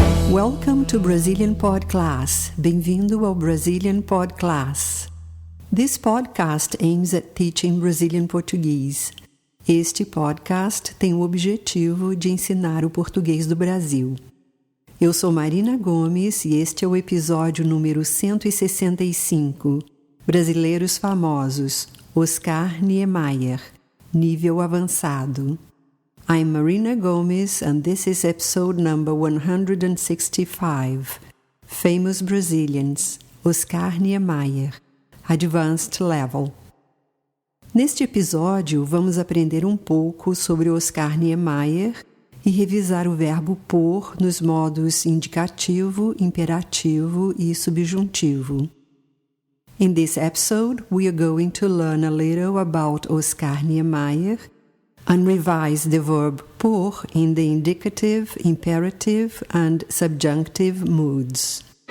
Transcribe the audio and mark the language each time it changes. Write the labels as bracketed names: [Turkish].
[English] Welcome to Brazilian Pod Class. [Portuguese] Bem-vindo ao [English] Brazilian Pod Class. This podcast aims at teaching Brazilian Portuguese. [Portuguese] Este podcast tem o objetivo de ensinar o português do Brasil. Eu sou Marina Gomes e este é o episódio número 165, Brasileiros Famosos, Oscar Niemeyer, nível avançado. [English] I'm Marina Gomes and this is episode number 165, Famous Brazilians, Oscar Niemeyer, Advanced Level. [Portuguese] Neste episódio, vamos aprender um pouco sobre Oscar Niemeyer e revisar o verbo pôr nos modos indicativo, imperativo e subjuntivo. [English] In this episode, we are going to learn a little about Oscar Niemeyer and revise the verb pôr in the indicative, imperative and subjunctive moods.